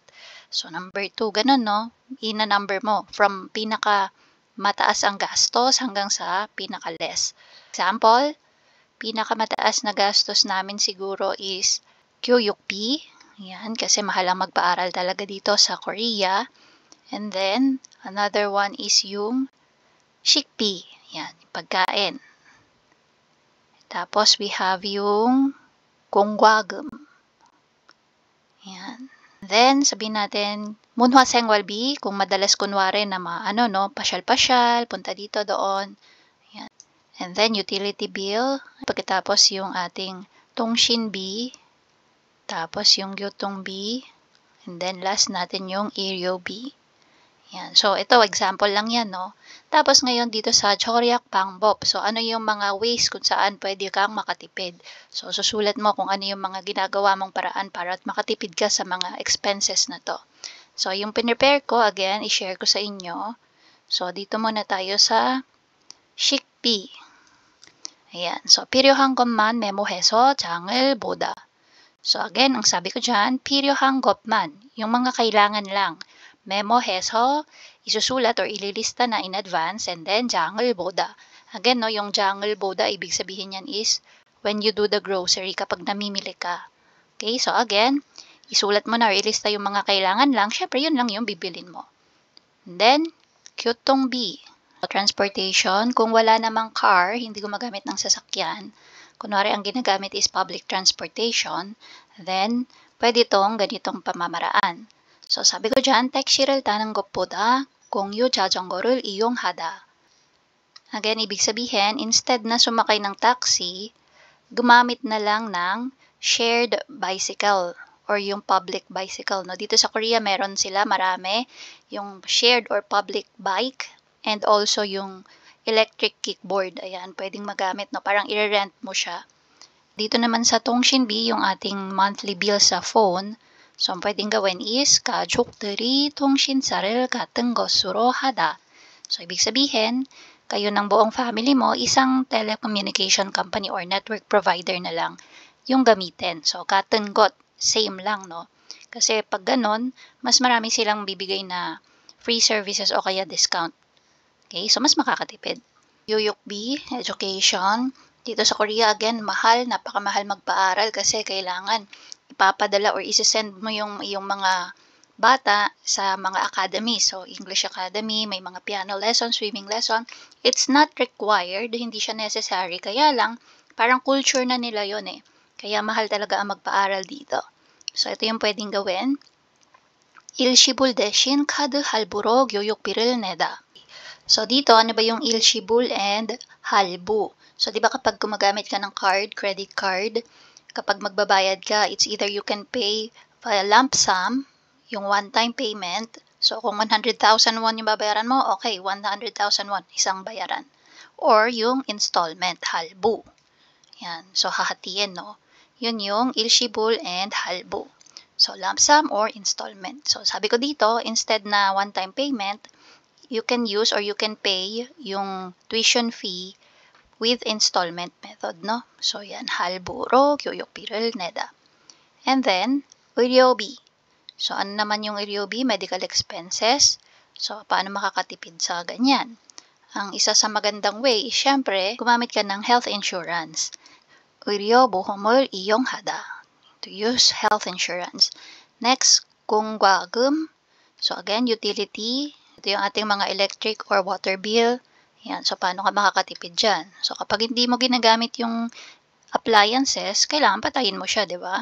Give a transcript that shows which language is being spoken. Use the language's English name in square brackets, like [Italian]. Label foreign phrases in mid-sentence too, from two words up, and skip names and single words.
[Filipino] So, number 2, ganun, no? Ina-number mo from pinaka mataas ang gastos hanggang sa pinaka-less. Example, pinakamataas na gastos namin siguro is 교육비. Yan, kasi mahal ang magpaaral talaga dito sa Korea. [English] And then, another one is yung 식비. [Filipino] Yan, pagkain. Tapos, [English] we have yung 공과금. [Filipino] Yan. Then, sabihin natin, [Korean] 문화 생활비, [Filipino] kung madalas kunwari na no, pasyal-pasyal, punta dito, doon. Yan. And then, [English] utility bill. [Filipino] Pagkatapos, yung ating 통신비. Tapos, yung gyutongbi. [English] And then, last [Filipino] natin yung [English] iryobi. [Filipino] Yan. So, ito, example lang yan, no? Tapos, ngayon dito sa [Korean] 절약 방법. [Filipino] So, ano yung mga ways kung saan pwede kang makatipid? So, susulat mo kung ano yung mga ginagawa mong paraan para at makatipid ka sa mga expenses na to. So, yung pinrepare ko, again, i-share ko sa inyo. So, dito muna tayo sa 식비. Ayan. So, [Korean] 필요한 것만 메모해서 장을 보다. [Filipino] So, again, ang sabi ko dyan, [Korean] 필요한 것만. [Filipino] Yung mga kailangan lang. 메모해서 isusulat or ililista na [English] in advance and then [Korean] 장을 보다. [Filipino] Again, no, yung [Korean] 장을 보다, [Filipino] ibig sabihin yan is [English] when you do the grocery [Filipino] kapag namimili ka. Okay, so again, isulat mo na or ilista yung mga kailangan lang. Syempre, yun lang yung bibilin mo. [English] And then, 교통비. [Filipino] Transportation, kung wala namang car, hindi gumagamit ng sasakyan, kunwari ang ginagamit is [English] public transportation, [Filipino] then pwede itong ganitong pamamaraan. So, sabi ko dyan, [Korean] 택시를 타는 것보다 공유 자전거를 이용하다. [Filipino] Again, ibig sabihin, instead na sumakay ng taxi, gumamit na lang ng [English] shared bicycle [Filipino] or yung [English] public bicycle. [Filipino] No? Dito sa Korea, meron sila marami yung [English] shared or public bike and also [Filipino] yung [English] electric kickboard. [Filipino] Ayan, pwedeng magamit. No? Parang i-rent mo siya. Dito naman sa 통신비, yung ating [English] monthly bill [Filipino] sa phone, so, ang pwedeng gawin is [Korean] 가족들이 통신사를 같은 것으로 하다. [Filipino] So, ibig sabihin, kayo ng buong family mo, isang [English] telecommunication company or network provider [Filipino] na lang yung gamitin. So, [Korean] 같은 것, [Filipino] same lang, no? Kasi pag ganon, mas marami silang bibigay na [English] free services [Filipino] o kaya discount. Okay? So, mas makakatipid. Yuyukbi, education. Dito sa Korea, again, mahal, napakamahal magpaaral kasi kailangan ipapadala or isesend mo yung mga bata sa mga academy. So, [English] English Academy, [Filipino] may mga [English] piano lesson, swimming lesson. It's not required, [Filipino] hindi siya necessary. Kaya lang, parang culture na nila yon eh. Kaya mahal talaga ang magpaaral dito. So, ito yung pwedeng gawin. [Korean] 일시불 대신 카드 할부로 교육비를 내다. [Filipino] So, dito, ano ba yung ilshibul and halbu? So, di ba kapag gumagamit ka ng card, [English] credit card, [Filipino] kapag magbabayad ka, [English] it's either you can pay via lump sum, yung one-time payment. [Filipino] So, kung 100,000 won yung babayaran mo, okay, 100,000 won, isang bayaran. Or yung installment, halbu. Yan. So, hahatiin, no? Yun yung ilshibul and halbu. So, [English] lump sum or installment. [Filipino] So, sabi ko dito, [English] instead na one-time payment, you can use or you can pay yung tuition fee with installment method, no? [Filipino] So, yan, [Korean] halbu로 교육비를 내다. [English] And then, [Korean] 의료비. [Filipino] So, ano naman yung 의료비? [English] Medical expenses. [Filipino] So, paano makakatipid sa ganyan? Ang isa sa magandang way is, syempre, gumamit ka ng [English] health insurance. [Korean] 의료보험을 이용하다. [English] To use health insurance. [Filipino] Next, 공과금. So, again, utility. Ito yung ating mga [English] electric or water bill. [Filipino] Yan. So, paano ka makakatipid dyan? So, kapag hindi mo ginagamit yung appliances, kailangan patayin mo siya, di ba?